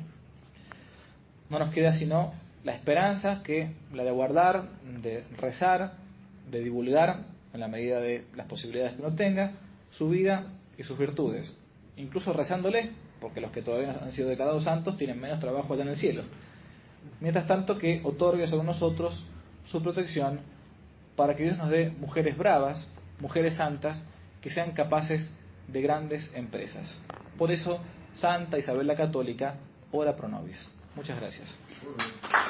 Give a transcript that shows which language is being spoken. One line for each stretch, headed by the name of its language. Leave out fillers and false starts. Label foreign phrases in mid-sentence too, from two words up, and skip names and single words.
Spanish: No nos queda sino la esperanza, que la de guardar, de rezar, de divulgar, en la medida de las posibilidades que uno tenga, su vida y sus virtudes, incluso rezándole, porque los que todavía no han sido declarados santos tienen menos trabajo allá en el cielo. Mientras tanto, que otorgue sobre nosotros su protección, para que Dios nos dé mujeres bravas, mujeres santas, que sean capaces de grandes empresas. Por eso, Santa Isabel la Católica,
Latin: ora pro nobis.
Spanish: Muchas gracias.